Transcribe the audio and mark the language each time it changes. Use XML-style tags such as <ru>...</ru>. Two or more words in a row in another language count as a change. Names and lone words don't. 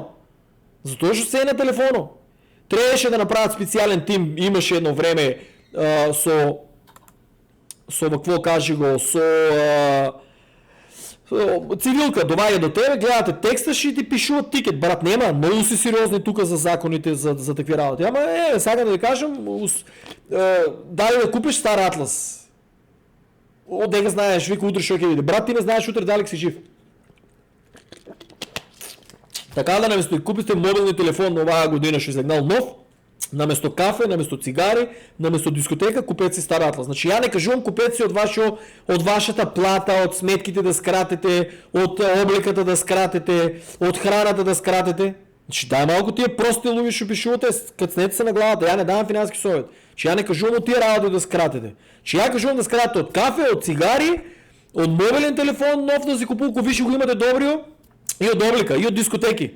<bg>Затова ще се е на телефона. Трябваше да направят специален тим, имаше едно време какво кажи го, цивилка довага до тебе, гледате текста, ще ти пишуват тикет.</bg> <mk>Брат, нема, много си сериозни тук за законите, за такви работи.</mk> <bg>Ама сега да ви кажем, дай да купиш стар Атлас.</bg> <mk>Дека знаеш, вика утре ще види.</mk> <bg>Брат, ти не знаеш утре дали си жив.</bg> <mk>Така да наместо и купите мобилни телефон на оваа година ще излегнал нов, наместо кафе, наместо цигари, наместо дискотека, купете си стар Атлас. Значи я не кажувам, купете си от вашата плата, от сметките да скратите, от обликата да скратите, от храната да скратите. Значи дай малко тия прости луги шупишувате, кацнете се на главата, я не давам финански съвет. Че я не кажувам от тия работи да скратите. Че я кажувам да скратите от кафе, от цигари, от мобилен телефон, нов да си купува, ако виж го имате добрио, и от облика, и от дискотеки.</mk>